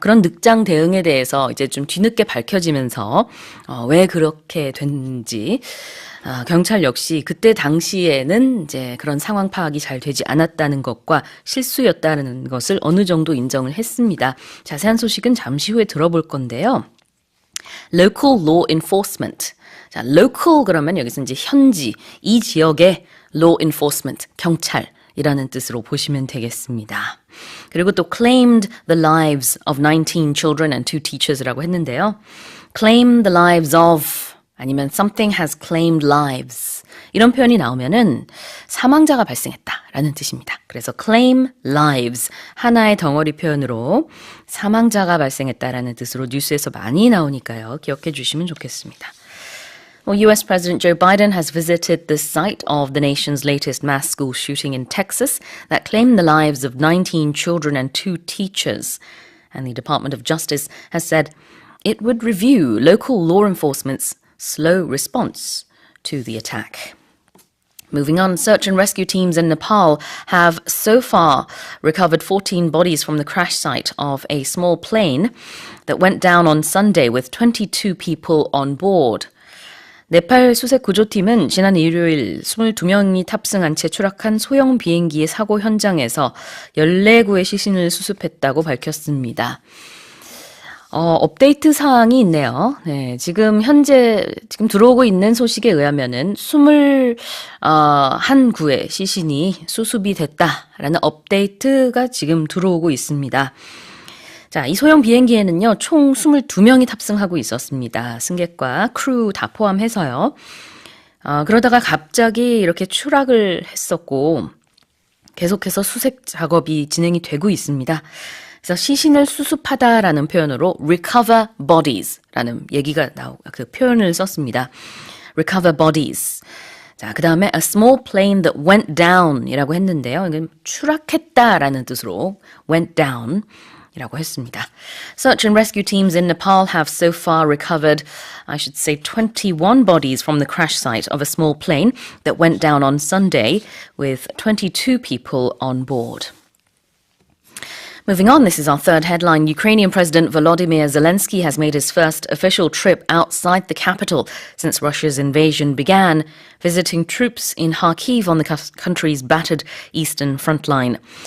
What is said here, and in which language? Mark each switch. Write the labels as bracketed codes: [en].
[ko] 그런 늑장 대응에 대해서 이제 좀 뒤늦게 밝혀지면서 왜 그렇게 됐는지 경찰 역시 그때 당시에는 이제 그런 상황 파악이 잘 되지 않았다는 것과 실수였다는 것을 어느 정도 인정을 했습니다. 자세한 소식은 잠시 후에 들어볼 건데요. [en] Local law enforcement. [ko] 자, local 그러면 여기서 이제 현지, 이 지역의 [en] law enforcement, [ko] 경찰이라는 뜻으로 보시면 되겠습니다. 그리고 또 [en] claimed the lives of 19 children and 2 teachers [ko] 라고 했는데요. [en] claim the lives of [ko] 아니면 [en] something has claimed lives [ko] 이런 표현이 나오면은 사망자가 발생했다라는 뜻입니다. 그래서 [en] claim lives [ko] 하나의 덩어리 표현으로 사망자가 발생했다라는 뜻으로 뉴스에서 많이 나오니까요. 기억해 주시면 좋겠습니다. [en] Well, US President Joe Biden has visited the site of the nation's latest mass school shooting in Texas that claimed the lives of 19 children and 2 teachers. And the Department of Justice has said it would review local law enforcement's slow response to the attack. Moving on, search and rescue teams in Nepal have so far recovered 14 bodies from the crash site of a small plane that went down on Sunday with 22 people on board. [ko] 네팔 수색 구조팀은 지난 일요일 22명이 탑승한 채 추락한 소형 비행기의 사고 현장에서 14구의 시신을 수습했다고 밝혔습니다. 업데이트 사항이 있네요. 네, 지금 들어오고 있는 소식에 의하면은 21구의 시신이 수습이 됐다라는 업데이트가 지금 들어오고 있습니다. 자, 이 소형 비행기에는요, 총 22명이 탑승하고 있었습니다. 승객과 크루 다 포함해서요. 그러다가 갑자기 이렇게 추락을 했었고, 계속해서 수색 작업이 진행이 되고 있습니다. 그래서 시신을 수습하다라는 표현으로 [en] recover bodies [ko] 라는 얘기가 그 표현을 썼습니다. [en] recover bodies. [ko] 자, 그 다음에 [en] a small plane that went down [ko] 이라고 했는데요. 이건 추락했다라는 뜻으로 [en] went down [ko] 이라고 했습니다. [en] Search and rescue teams in Nepal have so far recovered, I should say, 21 bodies from the crash site of a small plane that went down on Sunday with 22 people on board. Moving on, this is our third headline. Ukrainian President Volodymyr Zelensky has made his first official trip outside the capital since Russia's invasion began, visiting troops in Kharkiv on the country's battered eastern front line.